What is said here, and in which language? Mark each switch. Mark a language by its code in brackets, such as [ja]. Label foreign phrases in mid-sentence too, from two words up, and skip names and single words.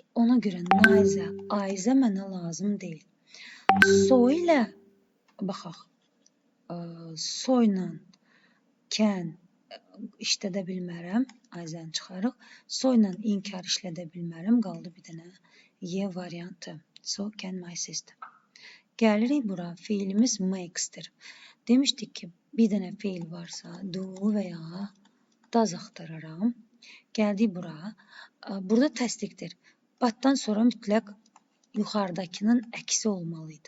[az] Ona görə naizə, ayzə mənə lazım deyil. So ilə, baxaq, so ilə can işlədə bilmərəm. Ayzəni çıxarıq. So ilə inkar işlədə bilmərəm. Qaldı bir dənə Y variantı. [en] So can my sister. [az] Gəlirik bura. Feilimiz makes-dir. Demişdik ki, bir dənə feil varsa do və ya does axtararam. Gəldik bura. Burada təsdiqdir. But-dan sonra mütləq yuxarıdakının əksi olmalıydı.